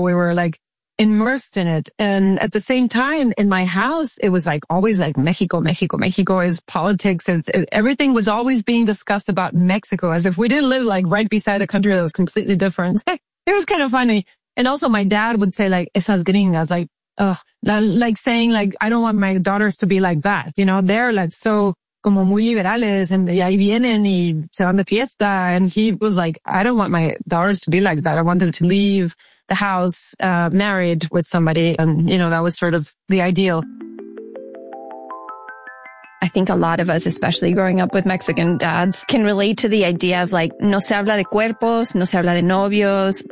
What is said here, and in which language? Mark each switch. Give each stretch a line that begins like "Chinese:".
English: We were like immersed in it. And at the same time, in my house, it was like always like Mexico, Mexico, Mexico is politics. And everything was always being discussed about Mexico as if we didn't live like right beside a country that was completely different. It was kind of funny. And also my dad would say like,
Spanish: esas gringas,
English: like, ugh, like saying like, I don't want my daughters to be like that. You know, they're like so
Spanish: como muy liberales and ahí vienen y se van de fiesta.
English: And he was like, I don't want my daughters to be like that. I want them to leave the house married with somebody. And, you know, that was sort of the ideal. I think a lot of us, especially growing up with Mexican dads, can relate to the idea of like,
Spanish: no se habla de cuerpos, no se habla de novios.